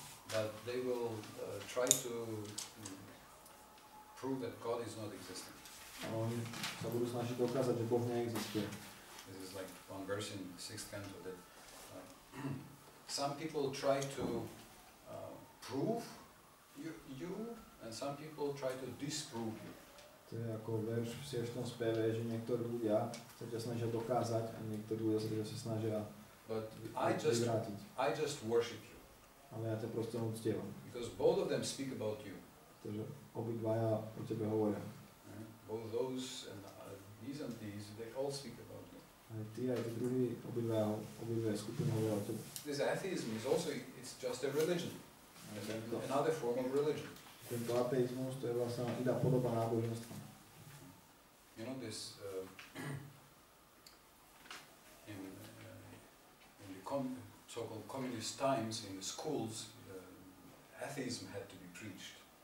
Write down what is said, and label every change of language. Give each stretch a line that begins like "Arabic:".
English: But they will try to prove that God is not existing.
Slovak: A oni sa budú snažiť dokázať, že Boh neexistuje.
English: This is like one verse in 6th canto that some people try to prove you and some people try to disprove you.
Slovak: To je ako verš v 6. speve, že niektorí ľudia sa ťa snažia dokázať a niektorí ľudia sa snažia vyvrátiť.
English: I just worship you.
Slovak: Ale ja ťa proste uctievam.
English: Because both of them speak about you.
Slovak: Pretože obidvaja o tebe hovoria.
English: both those and these, they all speak about me.
Slovak: Aj tí, aj tí druhí, obidve skupiny hovoria o tebe.
English: This atheism is also, it's just a religion, another form of religion.
Slovak: Tento ateizmus, to je vlastne iná podoba náboženstva.
English: You know, this, in the so-called communist times, in the schools, atheism had to be preached.